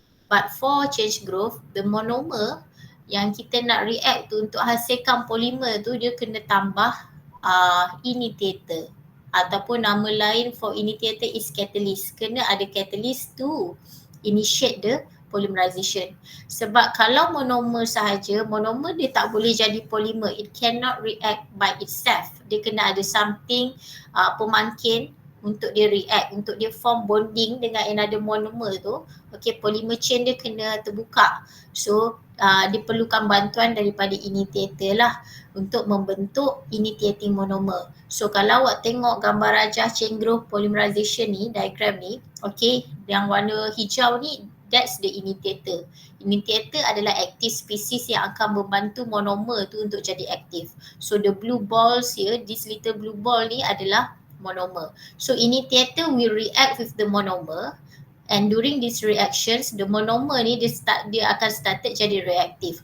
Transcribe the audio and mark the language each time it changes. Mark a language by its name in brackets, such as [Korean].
[Malay] But for change growth, the monomer yang kita nak react tu untuk hasilkan polymer tu, dia kena tambah initiator. Ataupun nama lain for initiator is catalyst. Kena ada catalyst to initiate the polymerization. Sebab kalau monomer sahaja, monomer dia tak boleh jadi polymer. [English] It cannot react by itself. [Malay] Dia kena ada something pemangkin untuk dia react, untuk dia form bonding dengan another monomer tu. Okay, polymer chain dia kena terbuka. So, dia perlukan bantuan daripada initiator lah untuk membentuk initiating monomer. So, kalau awak tengok gambar rajah chain growth polymerization ni, diagram ni, okay, yang warna hijau ni, that's the initiator. Initiator adalah active species yang akan membantu monomer tu untuk jadi aktif. [English] So, the blue balls here, this little blue ball ni adalah monomer. So initiator will react with the monomer, and during these reactions the monomer ni dia akan started jadi reaktif.